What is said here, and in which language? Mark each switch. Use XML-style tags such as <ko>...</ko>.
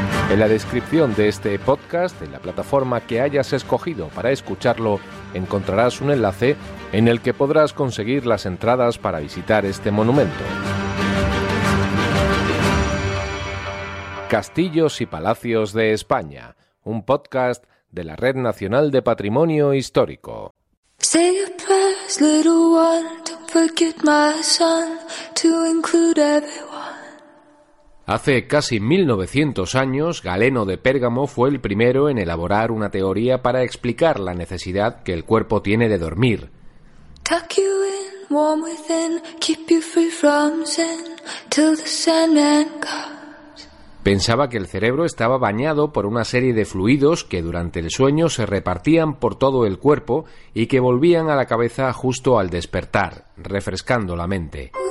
<es>En la descripción de este podcast, en la plataforma que hayas escogido para escucharlo, encontrarás un enlace en el que podrás conseguir las entradas para visitar este monumento. Castillos y Palacios de España, un podcast de la Red Nacional de Patrimonio Histórico.</es> <en>Say a prayer, little one, don't forget my son, to include everyone.</en> <es>Hace casi 1900 años, Galeno de Pérgamo fue el primero en elaborar una teoría para explicar la necesidad que el cuerpo tiene de dormir.</es> <en>Tuck you in, warm within, keep you free from sin, till the Sandman comes.</en> <es>Pensaba que el cerebro estaba bañado por una serie de fluidos que durante el sueño se repartían por todo el cuerpo y que volvían a la cabeza justo al despertar, refrescando la mente.</es>